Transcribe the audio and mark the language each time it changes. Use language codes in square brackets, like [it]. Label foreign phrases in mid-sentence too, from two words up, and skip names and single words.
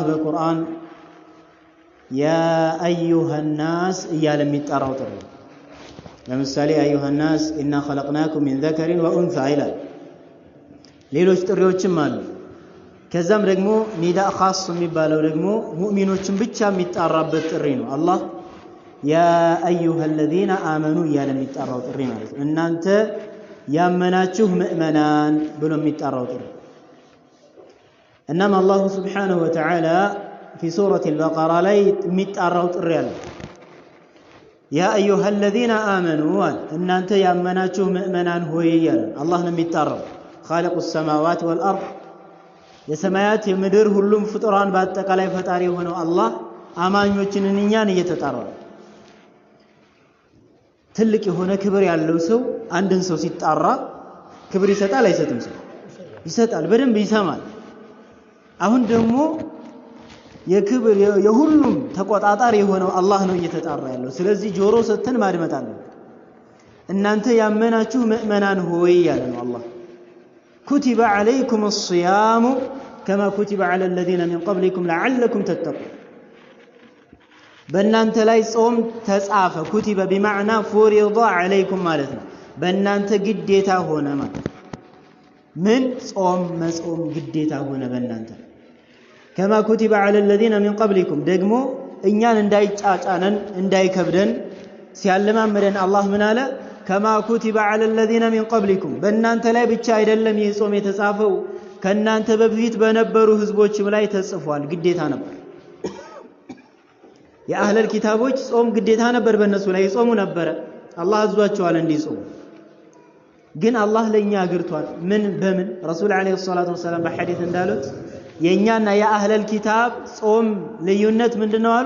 [am] በቁርአን [ar] يا أيها الناس [am] እያለ የሚጠራው ጥሪ። ለምሳሌ [ar] أيها الناس إنا خلقناكم من ذكر وأنثى [am] ይላል። ሌሎች ጥሪዎችም አሉ። ከዛም ደግሞ [ar] نداء خاص [am] የሚባለው ደግሞ ሙእሚኖችን ብቻ የሚጣራበት ጥሪ ነው። አላህ [ar] يا أيها الذين آمنوا [am] እያለ የሚጠራው ጥሪ ማለት ነው። እናንተ ያመናችሁ ምእመናን ብሎ የሚጠራው ጥሪ። እናም አላሁ [ar] سبحانه وتعالى في سورة البقرة [am] ላይ የሚጠራው ጥሪ አለ። [ar] يا أيها الذين آمنوا [am] እናንተ ያመናችሁ ምእመናን ሆይ እያለ አላህ ነው የሚጠራው። [ar] خالق السماوات والأرض [am] የሰማያት የምድር ሁሉም ፍጡራን በአጠቃላይ ፈጣሪ የሆነው አላህ አማኞችን እኛን እየተጣራ ትልቅ የሆነ ክብር ያለው ሰው አንድን ሰው ሲጣራ ክብር ይሰጣል አይሰጥም? ሰው ይሰጣል፣ በደንብ ይሰማል። አሁን ደግሞ የክብር የሁሉም ተቆጣጣሪ የሆነው አላህ ነው እየተጣራ ያለው። ስለዚህ ጆሮ ሰተን ማድመጥ አለብን። እናንተ ያመናችሁ ምእመናን ሆይ ያለ ነው አላህ። [ar] كتب عليكم الصيام كما كتب على الذين من قبلكم لعلكم تتقون [am] በእናንተ ላይ ጾም ተጻፈ። ኩቲበ [ar] بمعنى فرض عليكم [am] ማለት ነው። በእናንተ ግዴታ ሆነ ማለት ምን ጾም መጾም ግዴታ ሆነ በእናንተ። [ar] كما كتب على الذين من قبلكم [am] ደግሞ እኛን እንዳይጫጫነን እንዳይከብደን ሲያለማመደን አላህ ምን አለ? [ar] كما كتب على الذين من قبلكم [am] በእናንተ ላይ ብቻ አይደለም ይህ ጾም የተጻፈው ከእናንተ በፊት በነበሩ ህዝቦችም ላይ ተጽፏል። ግዴታ ነበር። የአህለል ኪታቦች ጾም ግዴታ ነበር፣ በእነሱ ላይ ጾሙ ነበር። አላህ አዟቸዋል እንዲጾሙ። ግን አላህ ለኛ አግርቷል። ምን በምን ረሱል [ar] عليه الصلاة والسلام [am] በሐዲስ እንዳሉት የኛና የአህለል ኪታብ ጾም ልዩነት ምንድነው አሉ?